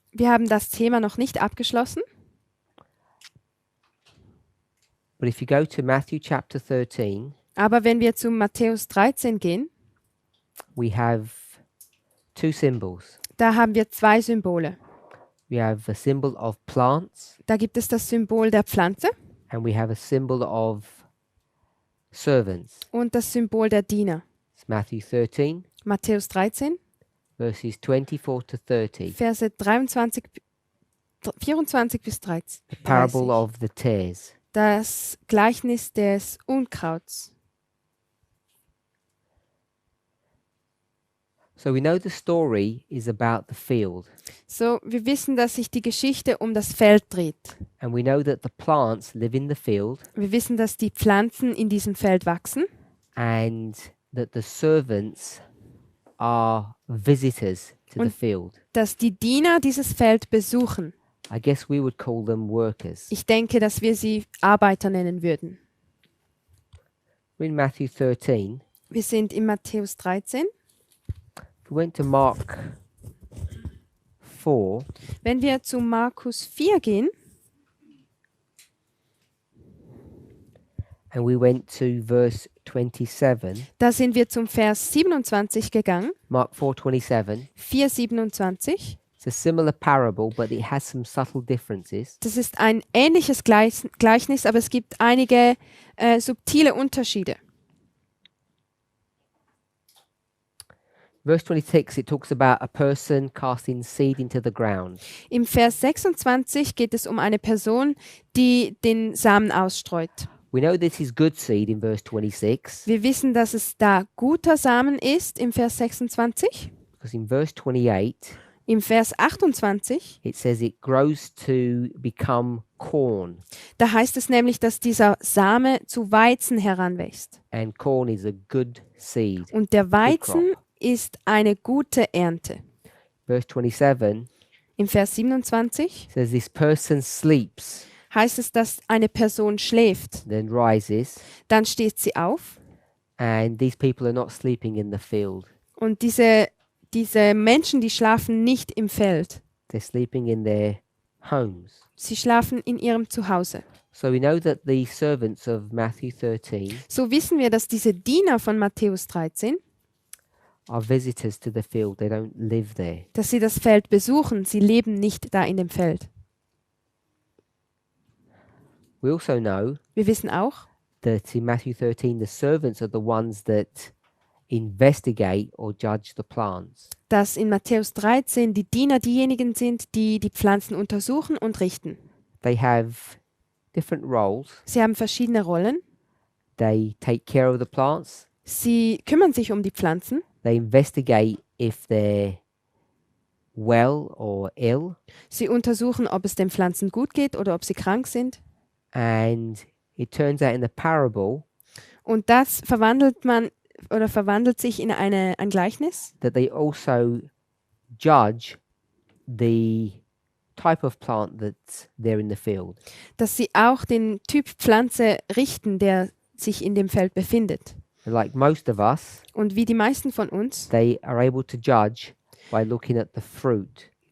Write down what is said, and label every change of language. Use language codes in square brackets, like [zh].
[de] Wir haben das Thema noch nicht abgeschlossen, [en] but if you go to Matthew chapter 13, [de] aber wenn wir zu Matthäus 13 gehen, [en] we have 2 symbols. [de] da haben wir 2 Symbole. [en] We have a symbol of plants [de] Da gibt es das Symbol der Pflanze [en] and we have a symbol of servants. [de] und das Symbol der Diener. [en] It's Matthew 13, [de] Matthäus 13, [en] verses 24 to 30. [de] Verse 24 bis 13. [en] The parable [de] 30. [en] of the tares. [de] Das Gleichnis des Unkrauts. [en] So we know the story is about the field, [de] So, wir wissen, dass sich die Geschichte um das Feld dreht. [en] and we know that the plants live in the field [de] Wir wissen, dass die Pflanzen in diesem Feld wachsen [en] and that the servants are visitors to the [de] Und- [en] field. [de] dass die Diener dieses Feld besuchen. [en] I guess we would call them workers. [de] Ich denke, dass wir sie Arbeiter nennen würden. [en] We're in Matthew 13. [de] Wir sind in Matthäus 13. [en] If we went to Mark 4, [de] Wenn wir zu Markus 4 gehen [en] and we went to verse 27, [de] da sind wir zum Vers 27 gegangen. [en] Mark 4:27. [de] 4,27. [en] It's a similar parable, but it has some subtle differences. [de] Das ist ein ähnliches Gleichnis, aber es gibt einige subtile Unterschiede. [en] Verse 26, it talks about a person casting seed into the ground. [de] Im Vers 26 geht es um eine Person, die den Samen ausstreut. [en] We know this is good seed in verse 26, [de] Wir wissen, dass es da guter Samen ist im Vers 26. [en] because in verse 28, [de] Im Vers 28, [en] it says it grows to become corn, [de] da heißt es nämlich, dass dieser Same zu Weizen heranwächst. [en] and corn is a good seed. [de] Und der Weizen [en] crop. [de] ist eine gute Ernte. [en] Verse 27 [de] Im Vers 27 [en] says this person sleeps, [de] heißt es, dass eine Person schläft. [en] then rises, [de] Dann steht sie auf [en] and these people are not sleeping in the field. [de] und diese Menschen, die schlafen nicht im Feld. [en] They're sleeping in their homes. [de] Sie schlafen in ihrem Zuhause. [en] So we know that the servants of Matthew 13 [de] So wissen wir, dass diese Diener von Matthäus 13, [en] are visitors to the field. They don't live there. [de] dass sie das Feld besuchen. Sie leben nicht da in dem Feld. [en] We also know [de] Wir wissen auch, [en] that in Matthew 13, the servants are the ones that investigate or judge the plants. [de] dass in Matthäus 13 die Diener diejenigen sind, die die Pflanzen untersuchen und richten. [en] They have different roles. [de] Sie haben verschiedene Rollen. [en] They take care of the plants. [de] Sie kümmern sich um die Pflanzen. [en] They investigate if they're well or ill. [de] Sie untersuchen, ob es den Pflanzen gut geht oder ob sie krank sind. [en] And it turns out in the parable [de] Und das verwandelt sich in ein Gleichnis, [en] that they also judge the type of plant that's there in the field. [de] dass sie auch den Typ Pflanze richten, der sich in dem Feld befindet. [en] Like most of us, [de] Und wie die meisten von uns, [en] they are able to judge by looking at the fruit.